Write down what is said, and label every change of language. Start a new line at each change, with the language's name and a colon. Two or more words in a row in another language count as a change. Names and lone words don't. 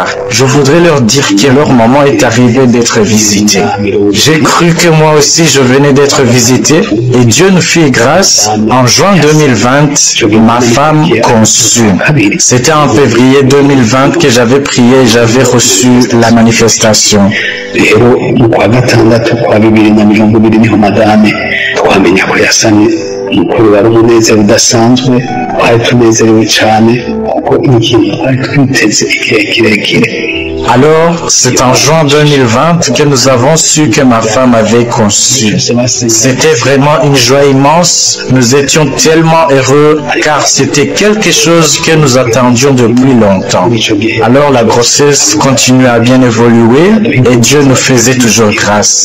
French: Je voudrais leur dire que leur moment est arrivé d'être visité. J'ai cru que moi aussi je venais d'être visité et Dieu nous fit grâce. En juin 2020, ma femme conçut. C'était en février 2020 que j'avais prié et j'avais reçu la manifestation.
Rundi: Rero mu kwa gatandatu kwa 2020 niho madame twamenya ko yasanye umukuru wari umunezero udasanzwe, twari tunezerewe cyane kuko ikintu twari twiteze igihe kirekire.
French: Alors, c'est en juin 2020 que nous avons su que ma femme avait conçu. C'était vraiment une joie immense. Nous étions tellement heureux car c'était quelque chose que nous attendions depuis longtemps. Alors, la grossesse continuait à bien évoluer et Dieu nous faisait toujours grâce.